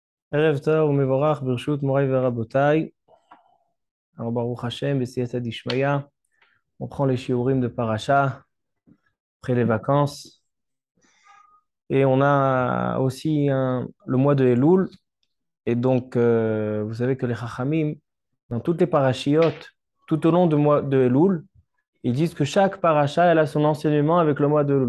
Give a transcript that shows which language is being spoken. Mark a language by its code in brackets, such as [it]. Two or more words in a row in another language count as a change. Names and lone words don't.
[he] ערב טוב ומבורך ברשות מוריי ורבותיי. Alors, ברוך השם, [arc] בסייעתא דשמיא. [fr] On prend les shiurim de Paracha après les vacances. Et on a aussi le mois de Elul. Et donc, vous savez que les Chachamim, dans toutes les parachiotes, tout au long du mois de Elul, ils disent que chaque paracha, elle a son enseignement avec le mois de Elul.